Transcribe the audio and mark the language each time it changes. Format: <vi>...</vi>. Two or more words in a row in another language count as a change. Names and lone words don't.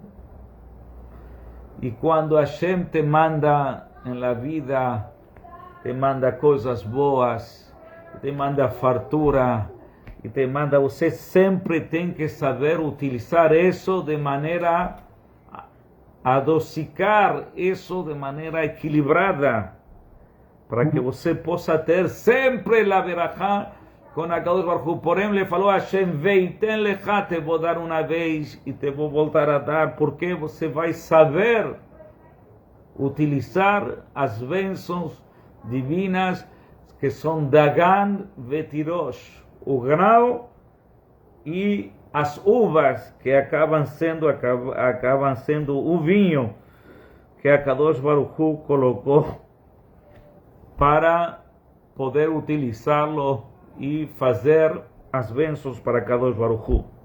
<pt>E quando Hashem te manda na vida, te manda coisas boas, te manda fartura, e te manda, você sempre tem que saber utilizar isso de maneira a dosificar isso de maneira equilibrada, para que você possa ter sempre a verajá com a</pt> <he>קדוש ברוך הוא.</he> <pt>Porém, ele falou a Hashem,</pt> <he>ויתן לך,</he> <pt>te vou dar uma vez e te vou voltar a dar, porque você vai saber utilizar as bênçãos divinas que são</pt> <he>דגן ותירוש,</he> <pt>o grão e as uvas que acabam sendo o vinho que a</pt> <he>קדוש ברוך הוא</he> <pt>colocou para poder utilizá-lo e fazer as bênçãos para</pt> <he>קדוש ברוך הוא.</he>